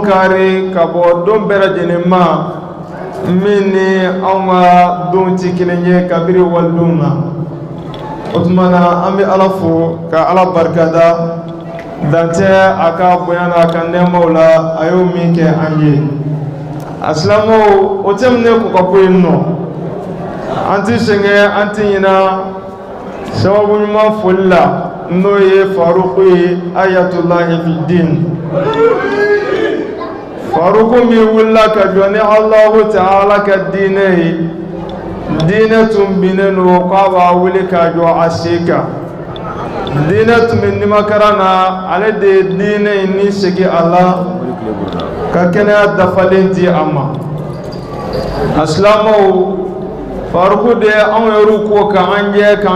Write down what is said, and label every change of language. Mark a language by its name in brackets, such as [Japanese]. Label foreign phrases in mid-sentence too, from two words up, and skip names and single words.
[Bambara] kari ka bɔ don bɛɛ lajɛlen ma min ni anw ka don tɛ kelen ye kabiri walidon na o tuma na an bɛ ala fo ka ala barikada dantɛ a ka bonya n'a ka nɛɛmaw la a y'o min kɛ an ye a silamɛw o tɛmɛnen ko ka bɔ yen nɔ an ti sɛgɛn an ti ɲina sababu ɲuman foli la n'o ye faruku ye [Arabic] آية الله في الدين [Bambara] faruku min wulila ka jɔ ni Allahu Ta'ala ka diinɛ ye diinɛ tun binnen don k'a b'a wuli ka jɔ a sen kan diinɛ tun bɛ nimakaran na ale de ye diinɛ in ni segin a la ka kɛnɛya dafalen di a ma a silamɛw faruku de anw yɛrɛw ko k'an jɛ k'an